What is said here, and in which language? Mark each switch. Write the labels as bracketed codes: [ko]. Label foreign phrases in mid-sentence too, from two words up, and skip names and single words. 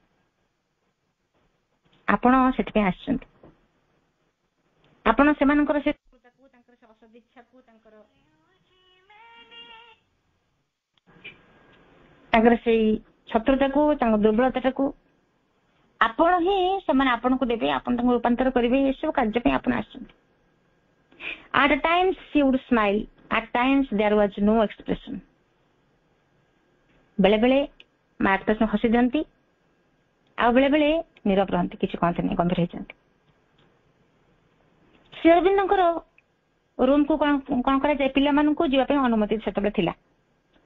[or] ଆପଣ ସେଥିପାଇଁ ଆସିଛନ୍ତି, ଆପଣ ସେମାନଙ୍କର ସେ ତାଙ୍କର ସେ ଅସଦିଚ୍ଛାକୁ, ତାଙ୍କର ସେଇ ଶତ୍ରୁତାକୁ, ତାଙ୍କ ଦୁର୍ବଳତାଟାକୁ ଆପଣ ହିଁ ସେମାନେ ଆପଣଙ୍କୁ ଦେବେ, ଆପଣ ତାଙ୍କୁ ରୂପାନ୍ତର କରିବେ, ଏସବୁ କାର୍ଯ୍ୟ ପାଇଁ ଆପଣ ଆସିଛନ୍ତି। [en] At times she would smile, at times there was no expression. [or] ବେଳେ ବେଳେ ମା ଏକ୍ସପ୍ରେସନ ହସି ଦିଅନ୍ତି, ଆଉ ବେଳେ ବେଳେ ନୀରବ ରହନ୍ତି, କିଛି କହନ୍ତିନି, ଗମ୍ଭୀର ହେଇଯାନ୍ତି। ଶ୍ରୀ ଅରବିନ୍ଦଙ୍କର ରୁମକୁ କଣ କରାଯାଏ, ପିଲାମାନଙ୍କୁ ଯିବା ପାଇଁ ଅନୁମତି ସେତେବେଳେ ଥିଲା।